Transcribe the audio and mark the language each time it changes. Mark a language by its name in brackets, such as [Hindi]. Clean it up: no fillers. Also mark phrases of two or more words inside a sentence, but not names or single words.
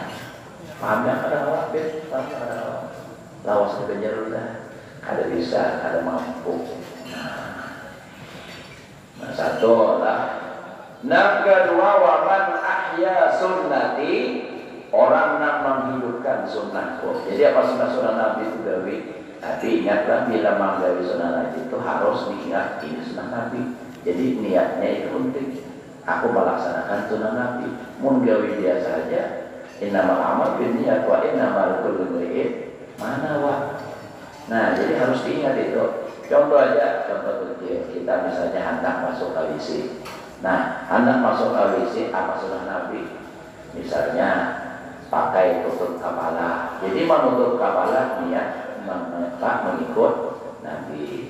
[Banjar] Paham yang ada awam, paham yang ada awam. Lawas kejar udah, ada bisa, ada mampu. Nah satu lah. [Indonesian] Nah kedua, [Arabic] ومن أحيا سنتي, [Indonesian] orang yang menghidupkan sunnahku. [Banjar] Jadi apa sunnah Nabi itu gawi? [Indonesian] Tapi ingatlah bila menggawi sunnah Nabi itu harus diingat ini sunnah Nabi. Jadi niatnya itu penting. Aku melaksanakan sunnah Nabi. [Banjar] Menggawi biasa saja. [Arabic] إنما الأعمال بالنيات وإنما لكل امرئ ما نوى. [Indonesian] Nah jadi harus diingat itu. Contoh aja, contoh kecil. Kita misalnya hendak masuk ke WC. Nah, hendak masuk ke WC apa sunnah Nabi? Misalnya pakai tutup kepala. Jadi menutup kepala niat mengikut Nabi.